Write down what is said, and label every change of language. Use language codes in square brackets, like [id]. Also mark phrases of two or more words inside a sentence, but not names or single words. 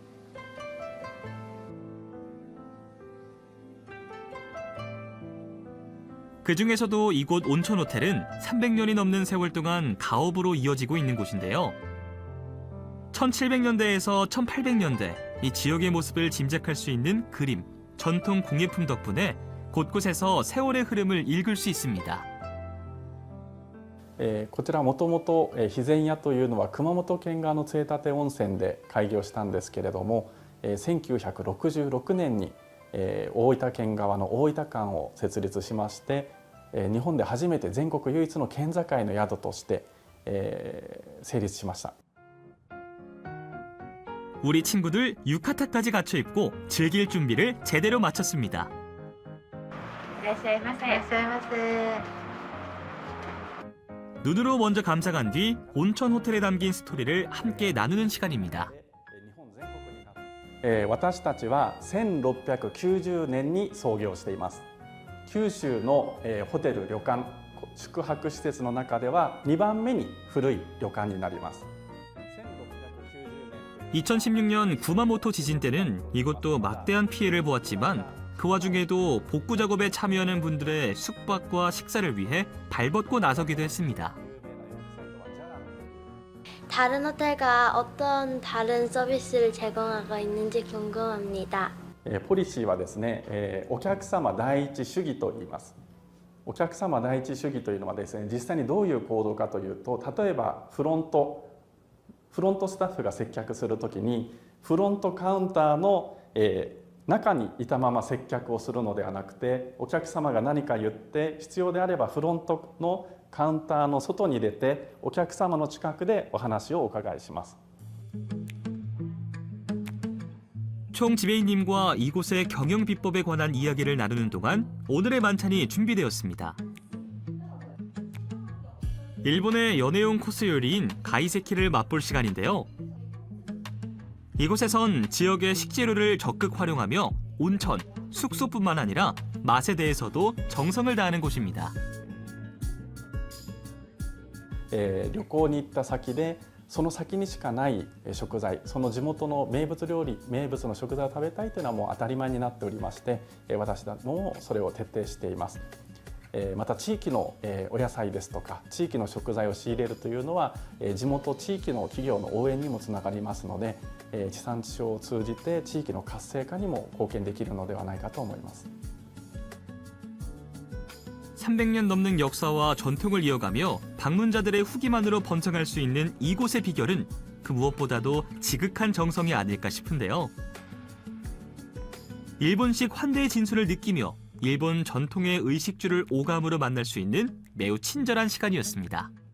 [ko] 그 중에서도 이곳 온천 호텔은 300년이 넘는 세월 동안 가업으로 이어지고 있는 곳인데요. 1700년대에서 1800년대 이 지역의 모습을 짐작할 수 있는 그림, 전통 공예품 덕분에 곳곳에서 세월의 흐름을 읽을 수 있습니다. [ja] こちらもともと肥前屋というのは熊本県側の杖立温泉で開業したんですけれども、1966年に大分県側の大分館を設立しまして、日本で初めて全国唯一の県境の宿として成立しました。 [ko] 우리 친구들 유카타까지 갖춰 입고 즐길 준비를 제대로 마쳤습니다. [ja] いらっしゃいませ。いらっしゃいませ。 [ko] 눈으로 먼저 감상한 뒤 온천 호텔에 담긴 스토리를 함께 나누는 시간입니다. [ja] 私たちは1690年に創業しています。九州のホテル旅館宿泊施設の中では2番目に古い旅館になります。 [ko] 2016년 구마모토 지진 때는 이곳도 막대한 피해를 보았지만 그 와중에도 복구 작업에 참여하는 분들의 숙박과 식사를 위해 발벗고 나서기도 했습니다. 다른 호텔과 어떤 다른 서비스를 제공하고 있는지 궁금합니다. [ja] ポリシーはですね、お客様第一主義と言います。お客様第一主義というのはですね、実際にどういう行動かというと、例えばフロントスタッフが接客するときにフロントカウンターの、中にいたまま接客をするのではなくて、お客様が何か言って必要であればフロントのカウンターの外に出てお客様の近くでお話をお伺いします。 [ko] 총 지배인님과 이곳의 경영 비법에 관한 이야기를 나누는 동안 오늘의 만찬이 준비되었습니다. 일본의 연애용 코스 요리인 가이세키를 맛볼 시간인데요. 이곳에선 지역의 식재료를 적극 활용하며 온천, 숙소뿐만 아니라 맛에 대해서도 정성을 다하는 곳입니다. [ja] 旅行に行った先でその先にしかない食材、その地元の名物料理、名物の食材を食べたいというのはもう当たり前になっておりまして、私どももそれを徹底しています。また地域のお野菜ですとか地域の食材を仕入れるというのは地元地域の企業の応援にもつながりますので、地産地消を通じて地域の活性化にも貢献できるのではないかと思います。 [ko] 300년 넘는 역사와 전통을 이어가며 방문자들의 후기만으로 번성할 수 있는 이곳의 비결은 그 무엇보다도 지극한 정성이 아닐까 싶은데요. 일본식 환대의 진수를 느끼며 일본 전통의 의식주를 오감으로 만날 수 있는 매우 친절한 시간이었습니다.